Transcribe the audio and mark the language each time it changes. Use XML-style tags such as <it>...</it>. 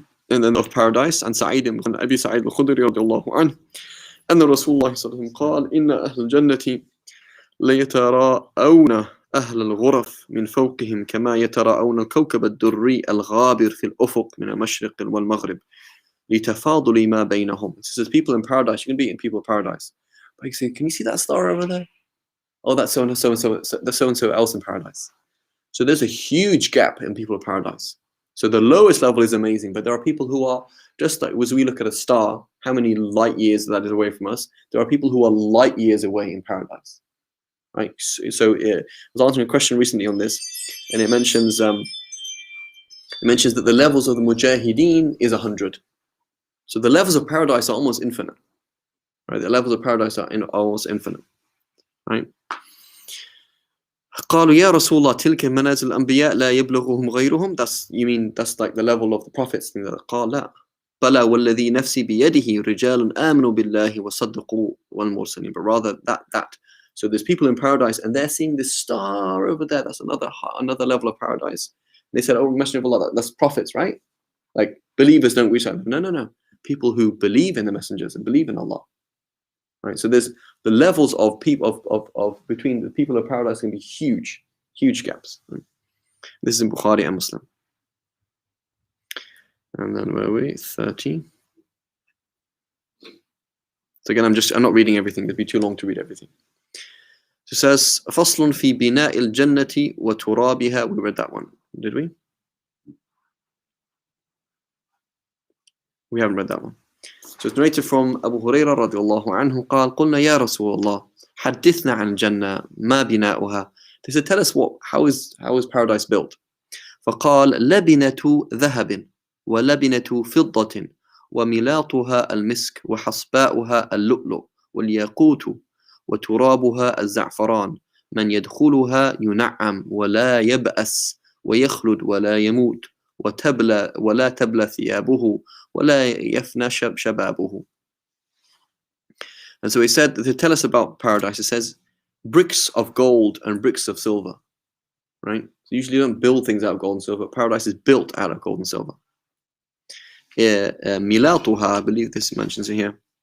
<en>And then of paradise, and</en> <ar>Sa'id ibn Abi Sa'id al-Khudri radiyallahu anhu, أن رسول الله صلى الله عليه وسلم قال إن أهل الجنة ليتراءون أهل الغرف من فوقهم كما يتراءون الكوكب الدري الغابر في الأفق من المشرق والمغرب لتفاضل ما بينهم.</ar> <en>It says people in paradise, you can be in people in paradise. But you say, can you see that star over there? Oh, that's so and so else in paradise. So there's a huge gap in people of paradise. So the lowest level is amazing, but there are people who are just like, as we look at a star, how many light years that is away from us? There are people who are light years away in paradise. Right? So I was answering a question recently on this, and it mentions that the levels of the mujahideen is 100. So the levels of paradise are almost infinite. Right? The levels of paradise are almost infinite. Right?</en> <ar>قالوا يا رسول الله تلك منازل الأنبياء لا يبلغهم غيرهم.</ar> <en>That's like the level of the prophets.</en> <ar>قال لا بلى والذي نفسي بيده رجال آمنوا بالله وصدقوا والمرسلين.</ar> <en>But rather that. So there's people in paradise and they're seeing this star over there. That's another level of paradise. They said, oh, Messenger of Allah, that's prophets, right? Like believers don't reach out. No. People who believe in the messengers and believe in Allah. Right, so there's the levels of people of between the people of paradise can be huge gaps. Right? This is in Bukhari and Muslim. And then where are we? 30. So again, I'm not reading everything. It'd be too long to read everything. So it says</en> <ar>فصل في بناء الجنة وترابها.</ar> <en>We read that one, did we? We haven't read that one. So it's narrated from Abu Hurairah radiallahu anhu</en> <ar>قال قلنا يا رسول الله حدثنا عن الجنة ما بناؤها.</ar> <en>They said, tell us how is paradise built?</en> <ar>فقال لبنة ذهب ولبنة فضة وملاطها المسك وحصباؤها اللؤلؤ والياقوت وترابها الزعفران من يدخلها ينعم ولا يبأس ويخلد ولا يموت ولا تبلى ثيابه ولا يفنى شبابه.</ar> <en>And so he said, to tell us about paradise, it says bricks of gold and bricks of silver. Right? So usually you don't build things out of gold and silver. Paradise is built out of gold and silver. Milatuha, I believe this mentions it here.</en>